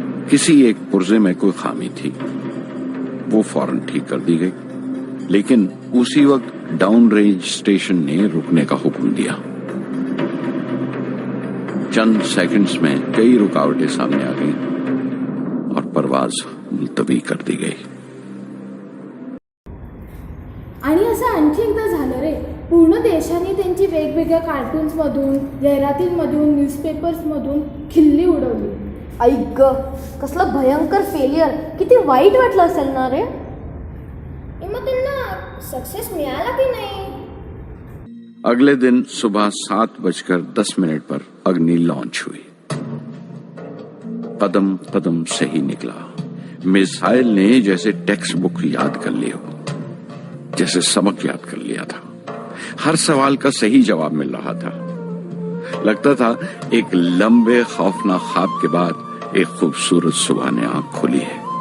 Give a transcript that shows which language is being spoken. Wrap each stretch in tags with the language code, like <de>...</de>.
<hi>किसी एक पुर्जे में कोई खामी थी, वो फौरन ठीक कर दी गई, लेकिन उसी वक्त डाउन रेंज स्टेशन ने रुकने का हुक्म दिया। चंद सेकंड्स में कई रुकावटें सामने आ गईं और परवाज मुलतवी कर दी गई।</hi> <mr>आणि असं आणखी एकदा झालं रे, पूर्ण देशाने त्यांची वेगवेगळ्या कार्टून्समधून, जाहिरातींमधून, न्यूजपेपर्समधून खिल्ली उडवली. ऐक ग, कसलं भयंकर फेलियर. किती वाईट वाटलं असेल ना रे. मग त्यांना सक्सेस मिळाला की नाही?</mr> <hi>अगले दिन सुबह 7:10 पर अग्नि लॉन्च हुई। कदम कदम से ही निकला। मिसाइल ने जैसे टेक्स्ट बुक याद कर ली हो, जैसे सबक याद कर लिया था। हर सवाल का सही जवाब मिल रहा था। लगता था एक लंबे खौफनाक ख्वाब के बाद एक खूबसूरत सुबह ने आंख खोली है।</hi>